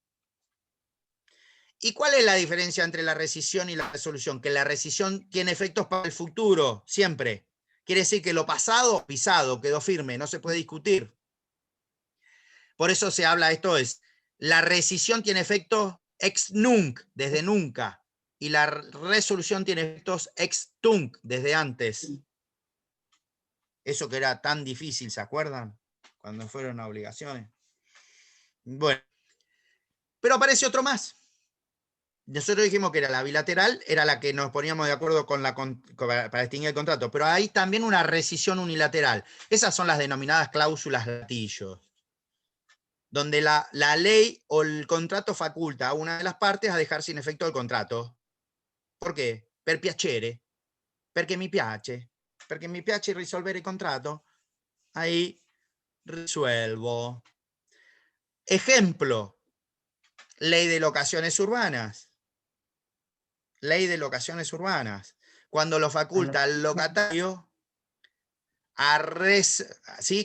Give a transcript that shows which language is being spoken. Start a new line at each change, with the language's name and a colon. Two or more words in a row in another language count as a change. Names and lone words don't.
Spanish: ¿Y cuál es la diferencia entre la rescisión y la resolución? Que la rescisión tiene efectos para el futuro, siempre. Quiere decir que lo pasado, pisado, quedó firme, no se puede discutir. Por eso se habla, esto es, la rescisión tiene efectos
Latin: ex nunc,
Spanish: desde nunca, y la resolución tiene efectos
Latin: ex tunc,
Spanish: desde antes. Eso que era tan difícil, ¿se acuerdan? Cuando fueron a obligaciones. Bueno, pero aparece otro más. Nosotros dijimos que era la bilateral, era la que nos poníamos de acuerdo con para extinguir el contrato, pero hay también una rescisión unilateral. Esas son las denominadas cláusulas gatillo, donde la ley o el contrato faculta a una de las partes a dejar sin efecto el contrato. ¿Por qué?
Italian: Per piacere, perché mi piace risolvere il contrato.
Spanish: Ahí resuelvo. Ejemplo, ley de locaciones urbanas. Ley de locaciones urbanas. Cuando lo faculta al locatario ¿sí?